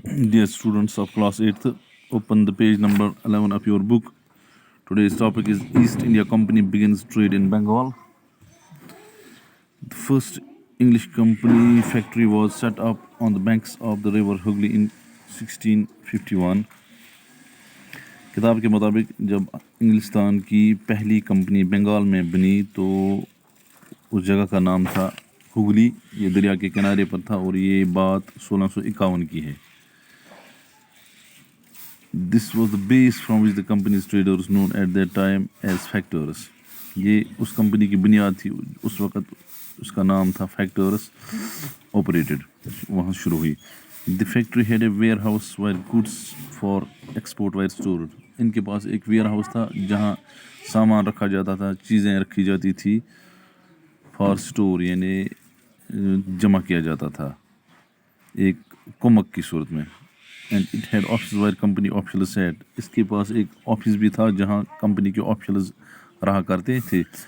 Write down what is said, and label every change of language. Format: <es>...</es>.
<en>Dear students of class 8th, open the page number 11 of your book. Today's topic is East India Company begins trade in Bengal. The first English company factory was set up on the banks of the river Hooghly in 1651.</en> <ur>کتاب کے مطابق جب انگلستان کی پہلی company Bengal میں بنی تو اس جگہ کا نام تھا ہوگلی. یہ دریا کے کنارے پر تھا اور یہ بات 1651 کی ہے.</ur> <en>This was the base from which the company's traders known at that time as factors.</en> <ur>یہ اس کمپنی کی بنیاد تھی, اس وقت اس کا نام تھا فیکٹرس operated, وہاں شروع ہوئی.</ur> <en>The factory had a warehouse where goods for export were stored.</en> <ur>ان کے پاس ایک ویئر ہاؤس تھا جہاں سامان رکھا جاتا تھا, چیزیں رکھی جاتی تھی</ur> <en>for store,</en> <ur>یعنی جمع کیا جاتا تھا ایک کمک کی صورت میں.</ur> <en>And it head office where company officials had.</en> <ur>اس کے پاس ایک آفس بھی تھا جہاں کمپنی کے آفیشلز رہا کرتے تھے.</ur>